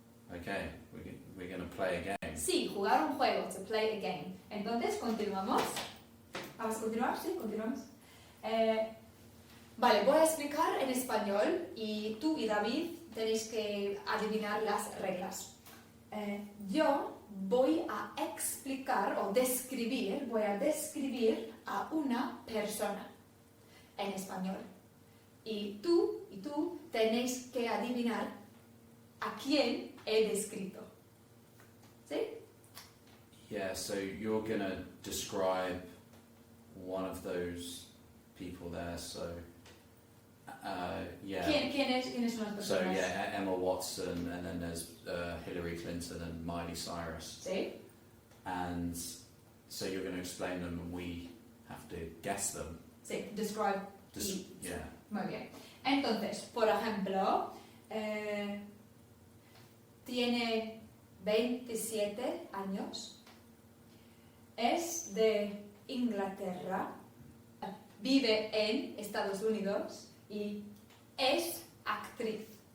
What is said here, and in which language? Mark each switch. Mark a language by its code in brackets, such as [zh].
[en] Okay, we're going to play a game. [es] Sí, jugar un juego, [en] to play a game. [es] Entonces, continuamos. ¿Vamos a continuar? Sí, continuamos. Vale, voy a explicar en español y tú y David tenéis que adivinar las reglas. Yo voy a explicar o voy a describir a una persona en español. Y tú tenéis que adivinar a quién he descrito. ¿Sí? [en] Yeah, so you're going to describe one of those people there, so yeah. [es] ¿Quiénes son las personas? [en] So yeah, Emma Watson, and then there's Hillary Clinton and Miley Cyrus. [es] ¿Sí? [en] And so you're going to explain them, and we have to guess them. [es] Sí, describe. [en] Yeah. [es] Muy bien. Entonces, por ejemplo, tiene 27 años, es de Inglaterra, vive en Estados Unidos y es actriz.